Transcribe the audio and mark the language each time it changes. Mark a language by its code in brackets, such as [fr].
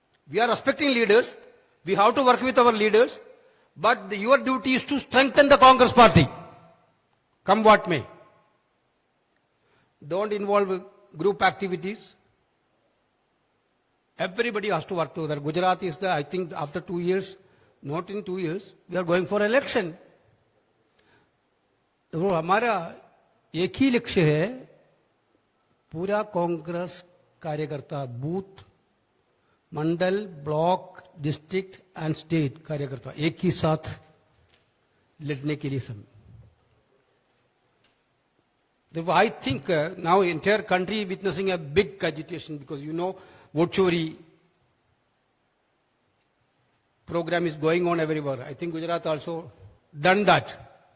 [en] We are respecting leaders. We have to work with our leaders. But your duty is to strengthen the Congress party. Come what may. Don't involve group activities. Everybody has to work together. Gujarat is I think after 2 years, not in 2 years, we are going for election. [hi] तो हमारा एक ही लक्ष्य है, पूरा कांग्रेस कार्यकर्ता booth, Mandal, block, district and state कार्यकर्ता एक ही साथ लड़ने के लिए सब. [en] Therefore, I think now entire country witnessing a big agitation because you know vote chori program is going on everywhere. I think Gujarat also done that.